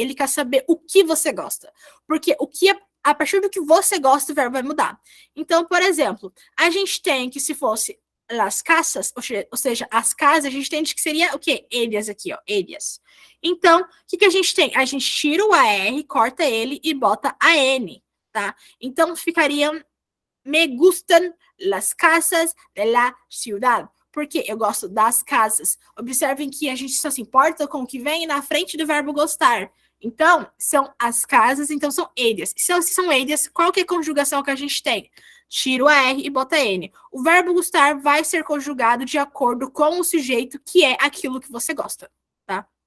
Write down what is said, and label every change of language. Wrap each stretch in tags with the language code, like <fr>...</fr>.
<pt>Ele quer saber o que você gosta. Porque a partir do que você gosta, o verbo vai mudar. Então, por exemplo, a gente tem que se fosse las casas, ou seja, as casas, a gente tem que seria o quê? Eles aqui, ó, eles. Então, o que a gente tem? A gente tira o AR, corta ele e bota a N, tá? Então, ficaria</pt> <es>me gustan las casas de la ciudad.</es> <pt>Porque eu gosto das casas. Observem que a gente só se importa com o que vem na frente do verbo gostar. Então, são as casas, então são eles. Se são eles, qual que é a conjugação que a gente tem? Tira o R e bota N. O verbo gostar vai ser conjugado de acordo com o sujeito que é aquilo que você gosta, tá?</pt>